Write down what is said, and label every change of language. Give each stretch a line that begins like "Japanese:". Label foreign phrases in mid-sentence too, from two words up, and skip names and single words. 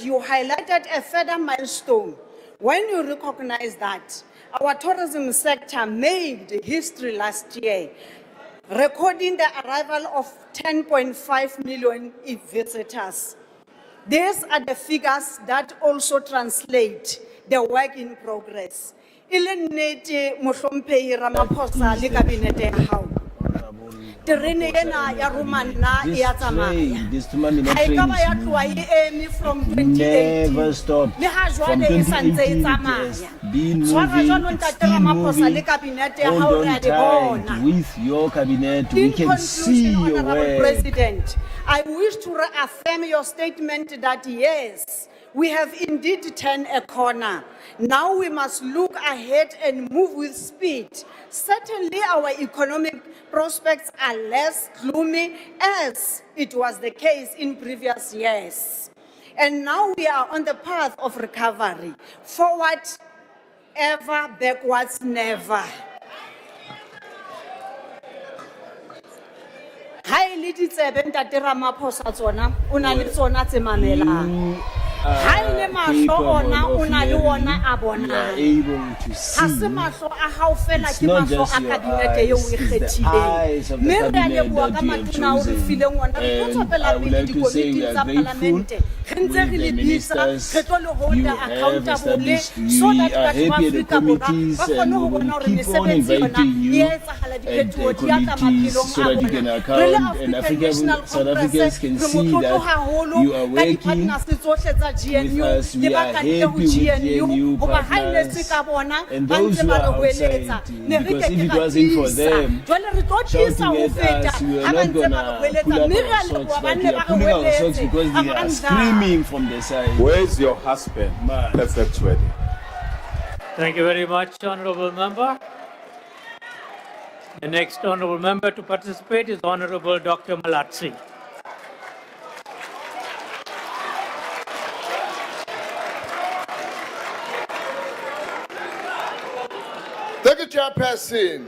English: You highlighted a further milestone when you recognize that our tourism sector made history last year, recording the arrival of 10.5 million visitors. These are the figures that also translate the work in progress.
Southern Sotho: Ilenete Mohlomphehi Ramaphosa le kabinete ya hao. Terene ena ya Romana ya tsamaya.
English: This money not
Southern Sotho: Ha e ka ba ya
English: trains
Southern Sotho: tloha e eme from
English: never 2018. stopped.
Southern Sotho: Le ha
English: From
Southern Sotho: jwale e santse e
English: 2018 it
Southern Sotho: tsamaya.
English: has been
Southern Sotho: Tshwara
English: moving,
Southern Sotho: jwalo
English: it's
Southern Sotho: Ntate
English: still
Southern Sotho: Ramaphosa le
English: moving.
Southern Sotho: kabinete ya hao
English: Hold
Southern Sotho: re a
English: on
Southern Sotho: di
English: tight
Southern Sotho: bona.
English: with your cabinet. We In can see conclusion, your Honorable work. President, I wish to reaffirm your statement that yes, we have indeed turned a corner. Now we must look ahead and move with speed. Certainly our economic prospects are less gloomy as it was the case in previous years. And now we are on the path of recovery. Forward ever, backwards never.
Southern Sotho: Hai le ditsebe Ntate Ramaphosa tsona o na le tsona tse mamelang. Hai le mahlo ona o na le ona a bonang. Ha se mahlo a hao fela ke mahlo a kabinete eo e kgethileng. Mme re a leboha ka matona o re fileng ona re tlo tswela pele dikomiti tsa Palamente. Re ntse re le bitsa re tlo le holda
English: accountable so that
Southern Sotho: batho ba Afrika Borwa ba kgone ho bona hore mesebetsi yona e etsahala diphethoho di ya tla maphelong a bona. Re le African National Congress re motlotlo haholo ka di-partners tsohle tsa GNU le ba kantle ho GNU hoba ha e ne se ka bona ba ntse ba re hweletsa ne re ke ke ra tiisa jwale re tlo tiisa ho feta ha ba ntse ba re hweletsa mme re a leboha ba nne ba re hweletse
English: Screaming from the side. Where's your husband? Let's get ready. Thank you very much, Honourable Member. The next Honourable Member to participate is Honourable Dr. Malatsi. Thank you, Chairperson.